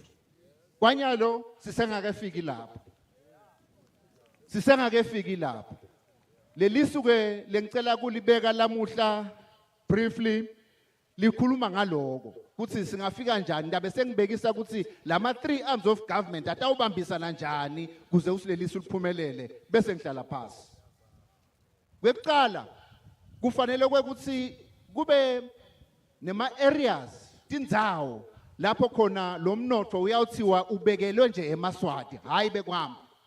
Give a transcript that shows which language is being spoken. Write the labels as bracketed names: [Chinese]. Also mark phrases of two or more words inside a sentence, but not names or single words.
[Swati] Kwanyalo sisengakefiki lapho. Sisengakefiki lapho. Lelisuke lengicela kulibeka lamuhla briefly likhuluma ngaloko ukuthi singafika kanjani ndabe sengibekisa ukuthi lama 3 [English] arms of government [Swati] atawubambisana kanjani kuze usilelisu liphumelele bese ngihlala phansi. Kwekuqala kufanele ukuthi kube nema areas tindzawo lapho khona lo mnotho uyawuthiwa ubekelwe nje eMaswati hayi bekwami.